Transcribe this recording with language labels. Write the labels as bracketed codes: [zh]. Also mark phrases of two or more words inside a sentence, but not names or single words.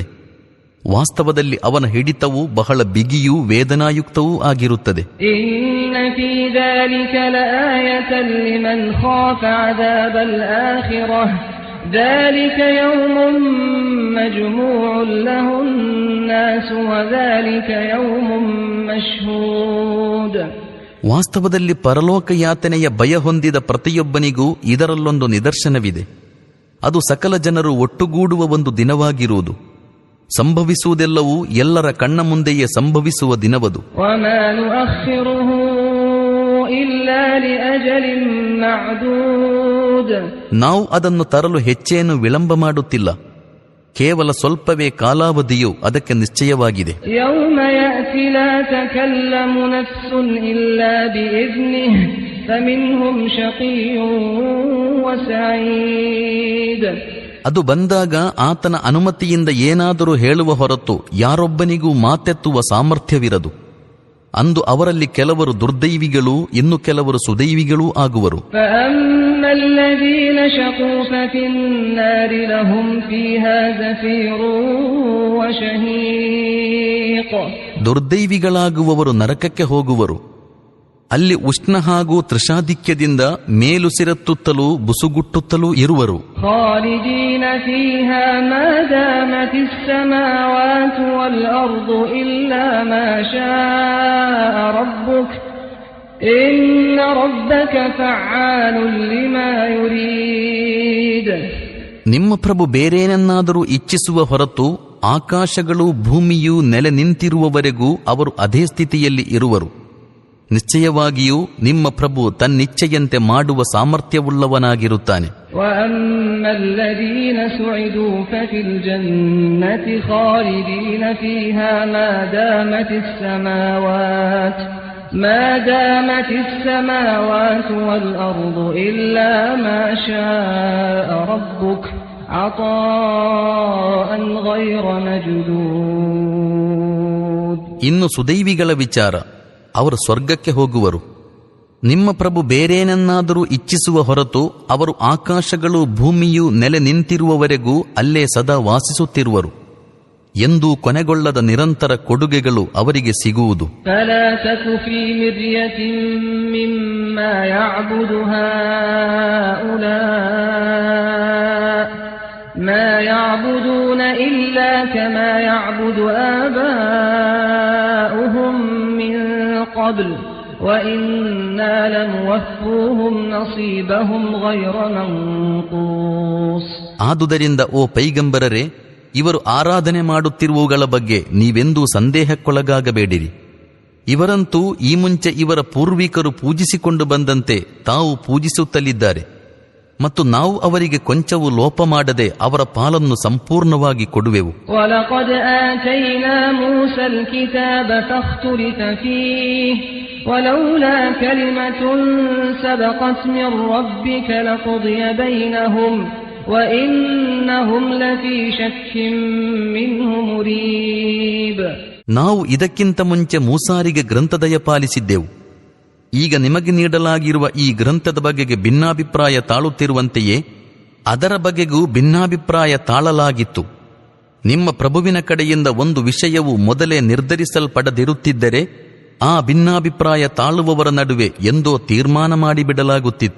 [kn] ವಾಸ್ತವದಲ್ಲಿ ಅವನ ಹಿಡಿತವು ಬಹಳ ಬಿಗಿಯೂ ವೇದನಾಯುಕ್ತವೂ ಆಗಿರುತ್ತದೆ. [ar] إِنَّ فِي ذَلِكَ لَآيَةً لِمَنْ خَافَ عَذَابَ الْآخِرَةِ ذَلِكَ يَوْمٌ مَجْمُوعٌ لَهُ النَّاسُ وَذَلِكَ يَوْمٌ مَشْهُودٌ. [kn] ವಾಸ್ತವದಲ್ಲಿ ಪರಲೋಕ ಯಾತನೆಯ ಭಯ ಹೊಂದಿದ ಪ್ರತಿಯೊಬ್ಬನಿಗೂ ಇದರಲ್ಲೊಂದು ನಿದರ್ಶನವಿದೆ. ಅದು ಸಕಲ ಜನರು ಒಟ್ಟುಗೂಡುವ ಒಂದು ದಿನವಾಗಿರುವುದು. ಸಂಭವಿಸುವುದೆಲ್ಲವೂ ಎಲ್ಲರ ಕಣ್ಣ ಮುಂದೆಯೇ ಸಂಭವಿಸುವ ದಿನವದು. [ar] وَمَا نُؤَخِّرُهُ إِلَّا لِأَجَلٍ مَّعْدُودٍ. [kn] ನಾವು ಅದನ್ನು ತರಲು ಹೆಚ್ಚೇನು ವಿಳಂಬ ಮಾಡುತ್ತಿಲ್ಲ, ಕೇವಲ ಸ್ವಲ್ಪವೇ ಕಾಲಾವಧಿಯು ಅದಕ್ಕೆ ನಿಶ್ಚಯವಾಗಿದೆ. [ar] يَوْمَ يَأْتِي لَا تَكَلَّمُ نَفْسٌ إِلَّا بِإِذْنِهِ فَمِنْهُمْ شَقِيٌّ وَسَعِيدٌ. [kn] ಅದು ಬಂದಾಗ ಆತನ ಅನುಮತಿಯಿಂದ ಏನಾದರೂ ಹೇಳುವ ಹೊರತು ಯಾರೊಬ್ಬನಿಗೂ ಮಾತೆತ್ತುವ ಸಾಮರ್ಥ್ಯವಿರದು. ಅಂದು ಅವರಲ್ಲಿ ಕೆಲವರು ದುರ್ದೈವಿಗಳೂ ಇನ್ನು ಕೆಲವರು ಸುದೈವಿಗಳೂ ಆಗುವರು. [ar] فَأَمَّا الَّذِينَ شَقُوا فَفِي النَّارِ لَهُمْ فِيهَا زَفِيرٌ وَشَهِيقٌ. [kn] ದುರ್ದೈವಿಗಳಾಗುವವರು ನರಕಕ್ಕೆ ಹೋಗುವರು. ಅಲ್ಲಿ ಉಷ್ಣ ಹಾಗೂ ತೃಷಾಧಿಕ್ಯದಿಂದ ಮೇಲುಸಿರತ್ತುತ್ತಲೂ ಬುಸುಗುಟ್ಟುತ್ತಲೂ ಇರುವರು. [ar] خَالِدِينَ فِيهَا مَا دَامَتِ السَّمَاوَاتُ وَالْأَرْضُ إِلَّا مَا شَاءَ رَبُّكَ إِنَّ رَبَّكَ فَعَّالٌ لِمَا يُرِيدُ. [kn] ನಿಮ್ಮ ಪ್ರಭು ಬೇರೇನನ್ನಾದರೂ ಇಚ್ಛಿಸುವ ಹೊರತು ಆಕಾಶಗಳು ಭೂಮಿಯೂ ನೆಲೆ ನಿಂತಿರುವವರೆಗೂ ಅವರು ಅದೇ ಸ್ಥಿತಿಯಲ್ಲಿ ಇರುವರು. ನಿಶ್ಚಯವಾಗಿಯೂ ನಿಮ್ಮ ಪ್ರಭು ತನ್ನಿಚ್ಛೆಯಂತೆ ಮಾಡುವ ಸಾಮರ್ಥ್ಯವುಳ್ಳವನಾಗಿರುತ್ತಾನೆ. [ar] وَأَمَّا الَّذِينَ سُعِدُوا فَفِي الْجَنَّةِ خَالِدِينَ فِيهَا مَا دَامَتِ السَّمَاوَاتُ وَالْأَرْضُ إِلَّا مَا شَاءَ رَبُّكَ عَطَاءً غَيْرَ مَجْذُوذٍ. [kn] ಇನ್ನು ಸುದೈವಿಗಳ ವಿಚಾರ, ಅವರು ಸ್ವರ್ಗಕ್ಕೆ ಹೋಗುವರು. ನಿಮ್ಮ ಪ್ರಭು ಬೇರೇನನ್ನಾದರೂ ಇಚ್ಛಿಸುವ ಹೊರತು ಅವರು ಆಕಾಶಗಳು ಭೂಮಿಯೂ ನೆಲೆ ನಿಂತಿರುವವರೆಗೂ ಅಲ್ಲೇ ಸದಾ ವಾಸಿಸುತ್ತಿರುವರು. ಎಂದೂ ಕೊನೆಗೊಳ್ಳದ ನಿರಂತರ ಕೊಡುಗೆಗಳು ಅವರಿಗೆ ಸಿಗುವುದು. [ar] فَلَا تَكُ فِي مِرْيَةٍ مِّمَّا يَعْبُدُ هَٰؤُلَاءِ مَا يَعْبُدُونَ إِلَّا كَمَا يَعْبُدُ آبَاؤُهُم مِّن قَبْلُ وَإِنَّا لَمُوَفُّوهُمْ نَصِيبَهُمْ غَيْرَ مَنقُوصٍ. [kn] ಆದುದರಿಂದ ಓ ಪೈಗಂಬರರೇ, ಇವರು ಆರಾಧನೆ ಮಾಡುತ್ತಿರುವವುಗಳ ಬಗ್ಗೆ ನೀವೆಂದೂ ಸಂದೇಹಕ್ಕೊಳಗಾಗಬೇಡಿರಿ. ಇವರಂತೂ ಈ ಮುಂಚೆ ಇವರ ಪೂರ್ವಿಕರು ಪೂಜಿಸಿಕೊಂಡು ಬಂದಂತೆ ತಾವು ಪೂಜಿಸುತ್ತಲಿದ್ದಾರೆ. ಮತ್ತು ನಾವು ಅವರಿಗೆ ಕೊಂಚವೂ ಲೋಪ ಮಾಡದೆ ಅವರ ಪಾಲನ್ನು ಸಂಪೂರ್ಣವಾಗಿ ಕೊಡುವೆವು. [ar] وَلَقَدْ آتَيْنَا مُوسَى الْكِتَابَ فَاخْتُلِفَ فِيهِ وَلَوْلَا كَلِمَةٌ سَبَقَتْ مِنْ رَبِّكَ لَقُضِيَ بَيْنَهُمْ وَإِنَّهُمْ لَفِي شَكٍّ مِّنْهُ مُرِيبٍ. [kn] ನಾವು ಇದಕ್ಕಿಂತ ಮುಂಚೆ ಮೂಸಾರಿಗೆ ಗ್ರಂಥ ದಯಪಾಲಿಸಿದ್ದೆವು. ಈಗ ನಿಮಗೆ ನೀಡಲಾಗಿರುವ ಈ ಗ್ರಂಥದ ಬಗೆಗೆ ಭಿನ್ನಾಭಿಪ್ರಾಯ ತಾಳುತ್ತಿರುವಂತೆಯೇ ಅದರ ಬಗೆಗೂ ಭಿನ್ನಾಭಿಪ್ರಾಯ ತಾಳಲಾಗಿತ್ತು. ನಿಮ್ಮ ಪ್ರಭುವಿನ ಕಡೆಯಿಂದ ಒಂದು ವಿಷಯವು ಮೊದಲೇ ನಿರ್ಧರಿಸಲ್ಪಡದಿರುತ್ತಿದ್ದರೆ ಆ ಭಿನ್ನಾಭಿಪ್ರಾಯ ತಾಳುವವರ ನಡುವೆ ಎಂದೋ ತೀರ್ಮಾನ ಮಾಡಿಬಿಡಲಾಗುತ್ತಿತ್ತು.